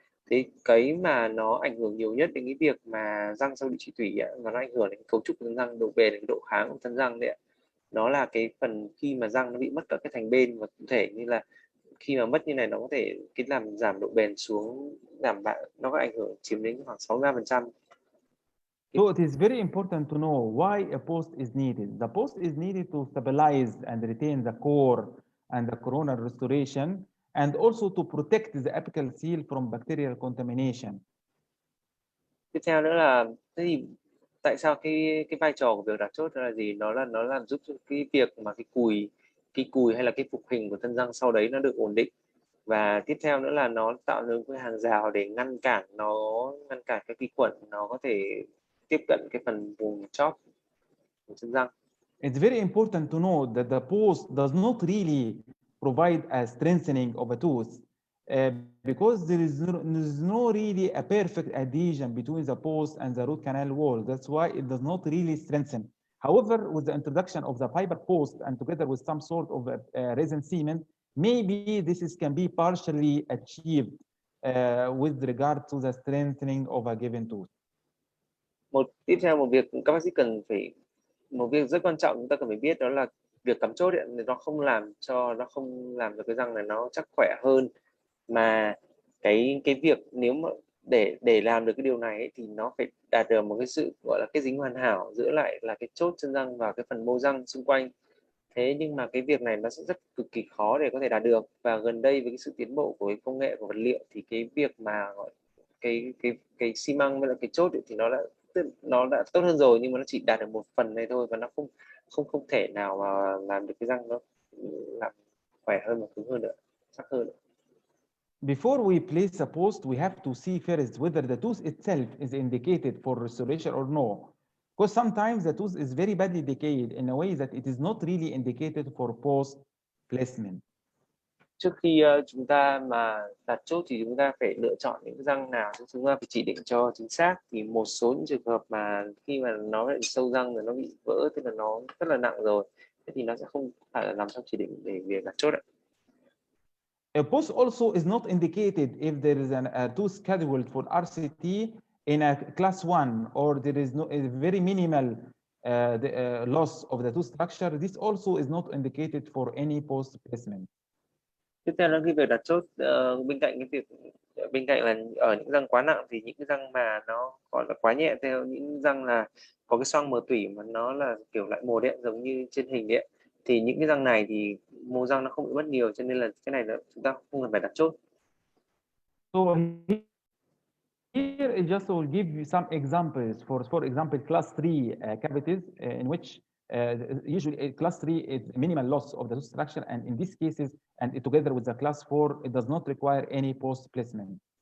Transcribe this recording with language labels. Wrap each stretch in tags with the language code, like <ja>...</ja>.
<vi>Thế cái mà nó ảnh hưởng nhiều nhất đến cái việc mà răng sau điều trị tủy và nó ảnh hưởng đến cấu trúc của răng, độ bền, cái độ kháng của thân răng đấy, nó là cái phần khi mà răng nó bị mất các cái thành bên, và cụ thể như là khi mà mất như này, nó có thể làm giảm độ bền xuống, nó có ảnh hưởng chiếm đến khoảng 63%.</vi> <en>So it is very important to know why a post is needed. The post is needed to stabilize and retain the core and the coronal restoration, and also to protect the apical seal from bacterial contamination.</en> <vi>Tiếp theo nữa là tại sao cái vai trò của việc đặt chốt là gì? Nó làm giúp cho cái việc mà cái cùi hay là cái phục hình của thân răng sau đấy nó được ổn định. Và tiếp theo nữa là nó tạo nên cái hàng rào để ngăn cản cái vi khuẩn nó có thể tiếp cận cái phần vùng chóp của chân răng.</vi> <en>It's very important to know that the post does not really provide a strengthening of a tooth because there is no really a perfect adhesion between the post and the root canal wall. That's why it does not really strengthen. However, with the introduction of the fiber post and together with some sort of resin cement, maybe can be partially achieved with regard to the strengthening of a given tooth.</en> <vi>Tiếp theo một việc các bác sĩ một việc rất quan trọng chúng ta cần phải biết, đó là việc cắm chốt thì nó không làm cho cái răng này nó chắc khỏe hơn, mà cái việc nếu mà để làm được cái điều này ấy, thì nó phải đạt được một cái sự gọi là kết dính hoàn hảo giữa lại là cái chốt chân răng và cái phần mô răng xung quanh. Thế nhưng mà cái việc này nó sẽ cực kỳ khó để có thể đạt được, và gần đây với cái sự tiến bộ của cái công nghệ của vật liệu thì cái việc mà gọi cái xi măng với lại cái chốt ấy, thì nó đã tốt hơn rồi, nhưng mà nó chỉ đạt được một phần này thôi, và nó không thể nào mà làm được cái răng nó làm khỏe hơn và cứng hơn nữa, chắc hơn nữa.</vi> <en>Before we place a post, we have to see first whether the tooth itself is indicated for restoration or no. Because sometimes the tooth is very badly decayed in a way that it is not really indicated for post placement.</en> <vi>Trước khi chúng ta mà đặt chốt thì chúng ta phải lựa chọn những răng nào chúng ta phải chỉ định cho chính xác. Thì một số những trường hợp mà khi mà nó bị sâu răng rồi nó bị vỡ, tức là nó rất là nặng rồi, thế thì nó sẽ không phải là nằm trong chỉ định để việc đặt chốt ạ.</vi> <en>A post also is not indicated if there is a tooth scheduled for RCT in a class 1 or there is a very minimal loss of the tooth structure. This also is not indicated for any post placement.</en> <vi>Tiếp theo là cái việc đặt chốt, bên cạnh là ở những răng quá nặng thì những cái răng mà nó gọi là quá nhẹ, theo những răng là có cái xoang mờ tủy mà nó là kiểu lại một đấy, giống như trên hình đấy, thì những cái răng này thì mô răng nó không bị mất nhiều, cho nên là cái này là chúng ta không cần phải đặt chốt.</vi> <en>So here I just will give you some examples for example class 3 cavities in which usually class 3 is minimal loss of the tooth structure, and in these cases and together with the class 4 it does not require any post placement.</en>